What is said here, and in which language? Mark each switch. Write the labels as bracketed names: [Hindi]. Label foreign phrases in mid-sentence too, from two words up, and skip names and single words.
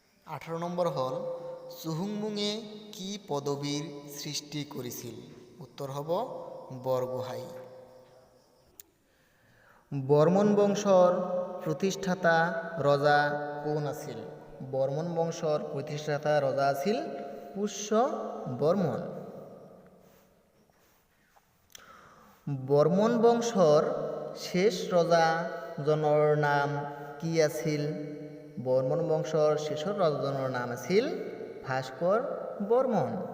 [Bangla] 18 নম্বর হল চুহুংমুঙে কি পদবীর সৃষ্টি করেছিল? [Assamese] উত্তর হব বরগোহাঁই। বর্মন বংশর প্রতিষ্ঠাতা রজা কোন আছিল? বর্মন বংশর প্রতিষ্ঠাতা রজা আছিল পুষ্য বর্মন। বর্মন বংশর শেষ রজা জনৰ নাম কি আছিল? বর্মন বংশর শেষৰ ৰজাজনৰ নাম আছিল ভাস্কৰ বৰ্মন।